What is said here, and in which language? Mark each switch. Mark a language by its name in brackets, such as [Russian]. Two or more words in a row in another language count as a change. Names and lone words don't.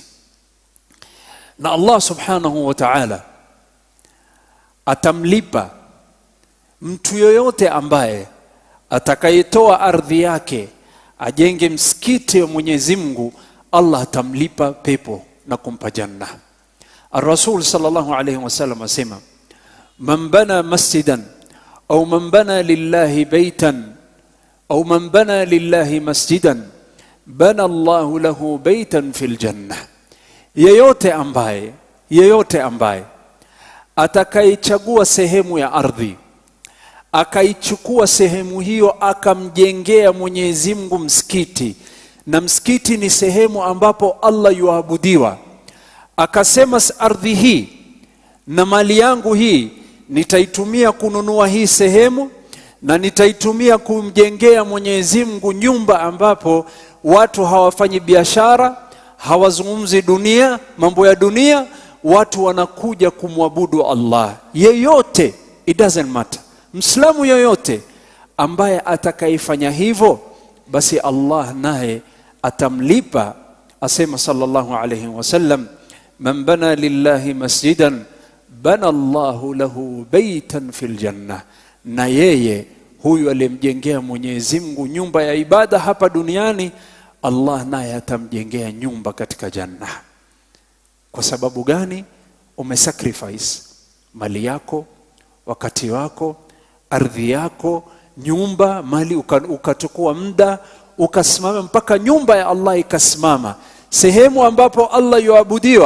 [Swahili] Na Allah [Arabic] سبحانه وتعالى [Swahili] atamlipa mtu yoyote ambaye atakayetoa ardhi yake ajenge msikiti wa Mwenyezi Mungu. Allah atamlipa pepo na kumpa janna. [Arabic] الرسول صلى الله عليه وسلم [Swahili] asema, [Arabic] من بنى مسجدا أو من بنى لله بيتا أو من بنى لله مسجدا بنى الله له بيتا في الجنة. [Swahili] Yeyote ambaye atakayechagua sehemu ya ardhi akaichukua sehemu hiyo akamjengea Mwenyezi Mungu msikiti, na msikiti ni sehemu ambapo Allah yuabudiwa, akasema ardhi hii na mali yangu hii nitaitumia kununua hii sehemu na nitaitumia kumjengea Mwenyezi Mungu nyumba ambapo watu hawafanyi biashara, hawazungumzi dunia, mambo ya dunia, watu wanakuja kumwabudu Allah. Yeyote, [English] it doesn't matter, [Swahili] Muislamu yoyote ambaye atakayefanya hivyo, basi Allah naye atamlipa. [Arabic] Asema صلى الله عليه وسلم، من بنى لله مسجدا بنى الله له بيتا في الجنة. [Swahili] Na yeye huyu aliyemjengea Mwenyezi Mungu nyumba ya ibada hapa duniani, Allah naye atamjengea nyumba katika janna. Kwa sababu gani? Umesacrifice mali yako, wakati wako, ardhi yako, nyumba, mali, ukachukua muda, ukasimama mpaka nyumba ya Allah ikasimama, sehemu ambapo Allah yuabudiwa.